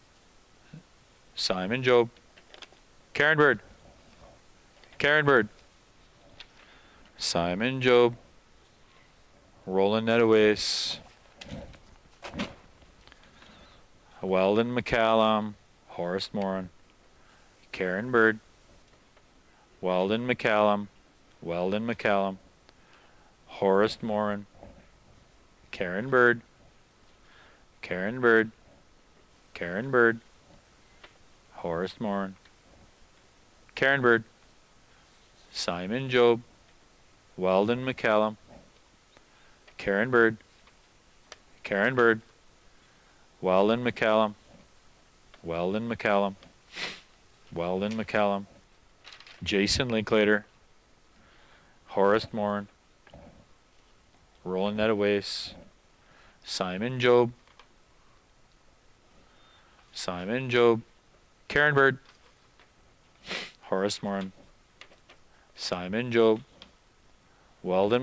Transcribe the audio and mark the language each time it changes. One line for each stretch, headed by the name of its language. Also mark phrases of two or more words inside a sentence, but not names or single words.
English: Simon Job. Karen Bird. Karen Bird. Simon Job. Roland Nedawais. Weldon McCallum. Horace Moran. Karen Bird. Weldon McCallum. Weldon McCallum. Horace Moran. Karen Bird. Karen Bird. Karen Bird. Horace Moran. Karen Bird. Simon Job. Weldon McCallum. Karen Bird. Karen Bird. Weldon McCallum. Weldon McCallum. Weldon McCallum. Jason Linklater. Horace Moran. Roland Netawase, Simon Job, Simon Job, Karen Bird, Horace Morin, Simon Job, Weldon